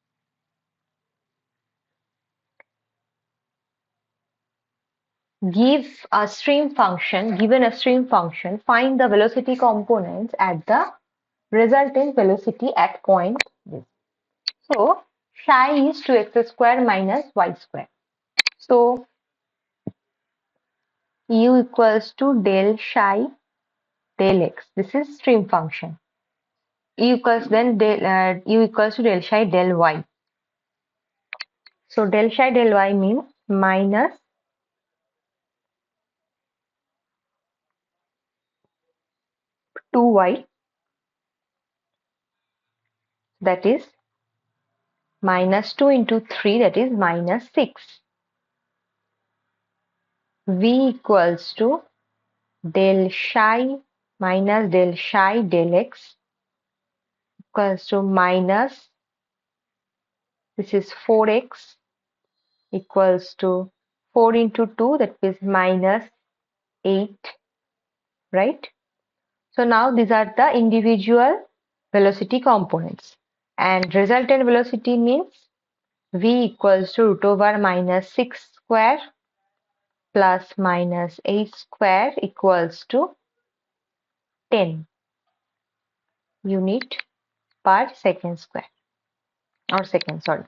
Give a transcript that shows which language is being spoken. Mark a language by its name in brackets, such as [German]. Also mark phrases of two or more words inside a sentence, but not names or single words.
[English] Given a stream function, find the velocity components at the resultant velocity at point this. So psi is 2x square minus y square. So u equals to del psi del x. This is stream function. U equals u equals to del psi del y. So del psi del y means minus 2y, that is minus 2 into 3, that is minus 6. V equals to del psi minus del psi del x equals to minus, this is 4x equals to 4 into 2, that is minus 8, right? So now these are the individual velocity components, and resultant velocity means v equals to root over minus 6 square plus minus 8 square equals to 10 unit per second square, or second, sorry.